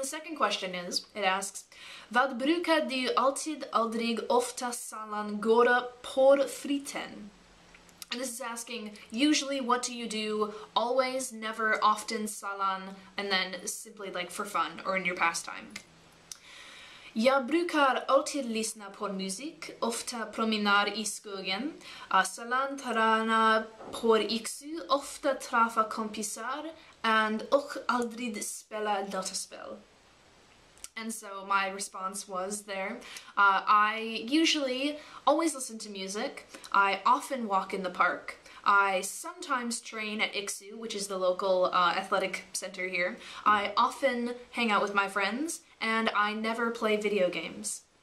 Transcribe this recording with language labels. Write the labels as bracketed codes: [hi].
[en] The second question is, it asks, [sv] vad brukar du alltid, aldrig, ofta, sällan, göra på fritiden? [en] And this is asking, usually, what do you do, always, never, often, sällan, and then simply like for fun or in your pastime. [sv] Jag brukar alltid lyssna på musik, ofta promenader i skogen, sällan träna på yxu, ofta träffa kompisar, och aldrig spela dataspel. [en] And so my response was there, I usually always listen to music, I often walk in the park, I sometimes train at IKSU, which is the local athletic center here, I often hang out with my friends, and I never play video games.